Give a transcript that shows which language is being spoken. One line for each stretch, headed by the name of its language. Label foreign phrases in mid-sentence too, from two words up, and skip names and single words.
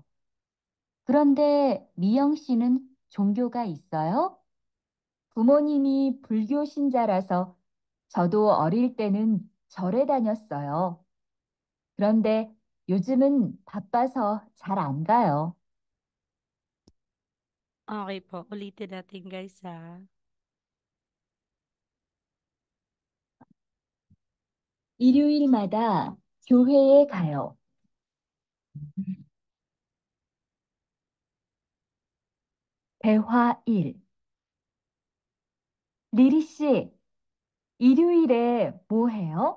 Korean: 그런데 미영 씨는 종교가 있어요? 부모님이 불교 신자라서 저도 어릴 때는 절에 다녔어요. 그런데 요즘은 바빠서 잘 안 가요.
Filipino: Okay po, ulitin natin guys ha.
Korean: 일요일마다 교회에 가요. 대화 1. 리리 씨, 일요일에 뭐 해요?